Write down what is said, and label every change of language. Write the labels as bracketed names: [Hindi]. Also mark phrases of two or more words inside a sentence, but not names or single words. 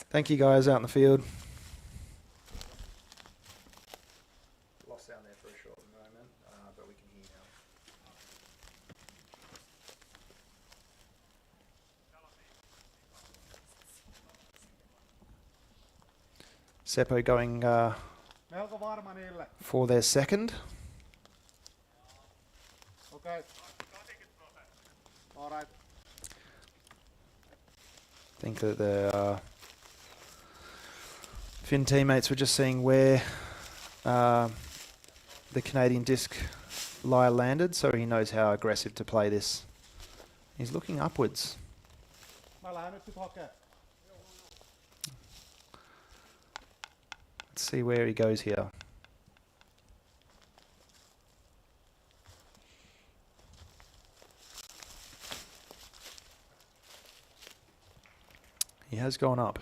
[English] Thank you, guys, out in the field. Lost sound there for a short moment, but we can hear now. Seppo going [Finnish] Melko varma niille. [English] for their second. Okay. All right. I think that the Finn teammates were just seeing where the Canadian disc lie landed, so he knows how aggressive to play this. He's looking upwards. [Finnish] Mä lähden nyt sit hakee. [English] Let's see where he goes here. He has gone up.